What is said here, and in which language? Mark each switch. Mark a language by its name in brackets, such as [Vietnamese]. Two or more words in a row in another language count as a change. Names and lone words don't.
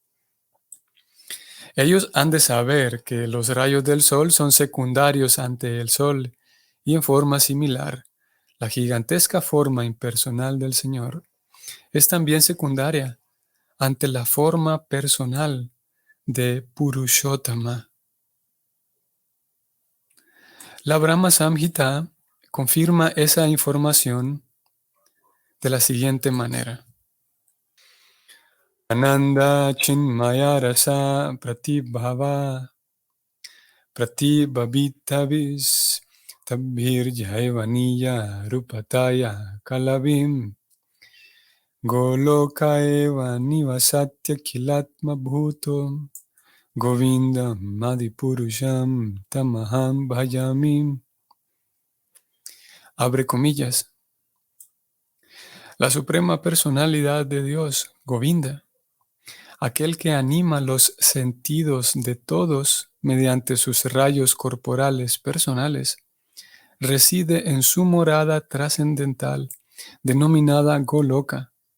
[Spanish] Ellos han de saber que los rayos del sol son secundarios ante el sol y en forma similar, la gigantesca forma impersonal del Señor es también secundaria ante la forma personal de Purushottama. La Brahma Samhita confirma esa información de la siguiente manera. [Sanskrit] Ananda Chinmaya Rasa Pratibhava Pratibhabitavis Tabhir Jaivaniya Rupataya Kalavim Goloka Eva Nivasatya Kilatma Bhuto Govinda Madipurusham Tamaham Bhajami. [Spanish] Abre comillas. La suprema personalidad de Dios, Govinda, aquel que anima los sentidos de todos mediante sus rayos corporales personales, reside en su morada trascendental, denominada Goloka.